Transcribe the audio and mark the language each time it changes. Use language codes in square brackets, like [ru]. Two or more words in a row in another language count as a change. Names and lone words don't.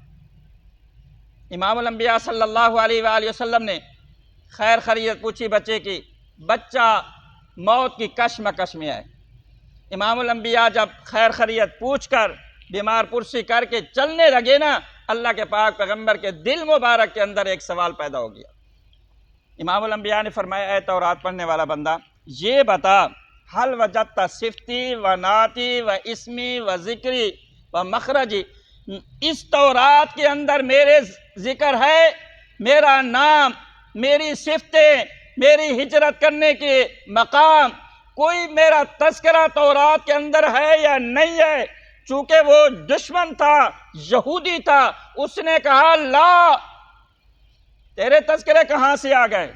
[ur] امام الانبیاء صلی اللہ علیہ وآلہ وسلم نے خیر خیریت پوچھی بچے کی، بچہ موت کی کشمکش میں ہے۔ امام الانبیاء جب خیر خیریت پوچھ کر بیمار پرسی کر کے چلنے لگے نا، اللہ کے پاک پیغمبر کے دل مبارک کے اندر ایک سوال پیدا ہو گیا۔ امام الانبیاء نے فرمایا اے تورات پڑھنے والا بندہ، یہ بتا [ar] حل وجدت صفتی و ناتی و اسمی و ذکری و مخرجی، [ur] اس تورات کے اندر میرے ذکر ہے، میرا نام، میری صفتیں، میری ہجرت کرنے کے مقام، کوئی میرا تذکرہ تورات کے اندر ہے یا نہیں ہے؟ چونکہ وہ دشمن تھا، یہودی تھا، اس نے کہا لا، تیرے تذکرے کہاں سے آ گئے؟